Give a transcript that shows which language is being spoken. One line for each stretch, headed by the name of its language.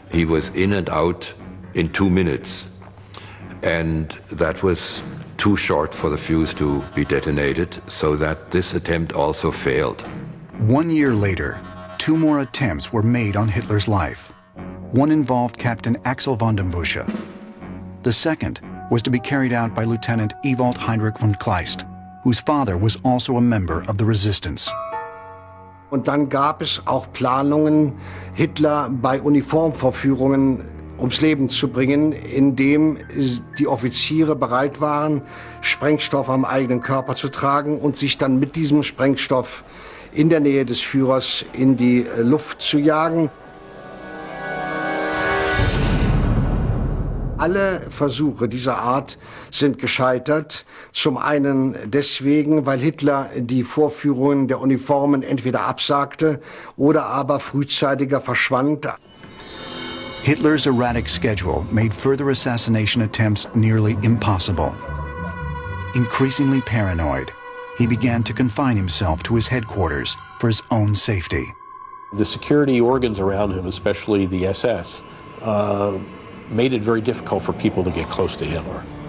English: He was in and out in 2 minutes. And that was too short for the fuse to be detonated, so that this attempt also failed. 1 year later, 2 more attempts were made on Hitler's life. One involved Captain Axel von den Busche. The second was to be carried out by Lieutenant Ewald Heinrich von Kleist, whose father was also a member of the resistance.
German: Und dann gab es auch Planungen, Hitler bei Uniformvorführungen ums Leben zu bringen, indem die Offiziere bereit waren, Sprengstoff am eigenen Körper zu tragen und sich dann mit diesem Sprengstoff in der Nähe des Führers in die Luft zu jagen. Alle Versuche dieser Art sind gescheitert. Zum einen deswegen, weil Hitler die Vorführungen der Uniformen entweder absagte oder aber frühzeitiger verschwand.
English: Hitler's erratic schedule made further assassination attempts nearly impossible. Increasingly paranoid, he began to confine himself to his headquarters for his own safety. The security organs around him, especially the SS, made it very difficult for people to get close to Hitler.